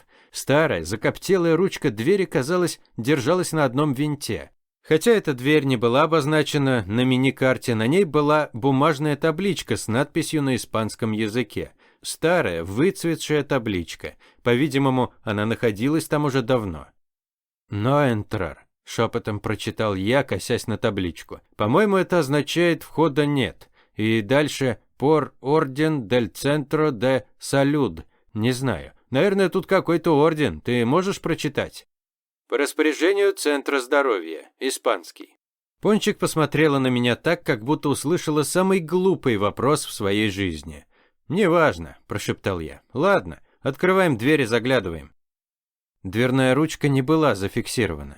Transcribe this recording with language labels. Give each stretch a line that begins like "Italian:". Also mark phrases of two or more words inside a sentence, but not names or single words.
Russian: Старая, закоптелая ручка двери, казалось, держалась на одном винте. Хотя эта дверь не была обозначена на мини-карте, на ней была бумажная табличка с надписью на испанском языке. Старая, выцветшая табличка. По-видимому, она находилась там уже давно.
Spanish: «No entrar», –
Russian: шепотом прочитал я, косясь на табличку. «По-моему, это означает «входа нет». И дальше
Spanish: «Por orden del centro de salud».
Russian: Не знаю. Наверное, тут какой-то орден. Ты можешь прочитать? По распоряжению Центра здоровья. Испанский. Пончик посмотрела на меня так, как будто услышала самый глупый вопрос в своей жизни. «Неважно», – прошептал я. «Ладно, открываем дверь и заглядываем». Дверная ручка не была зафиксирована.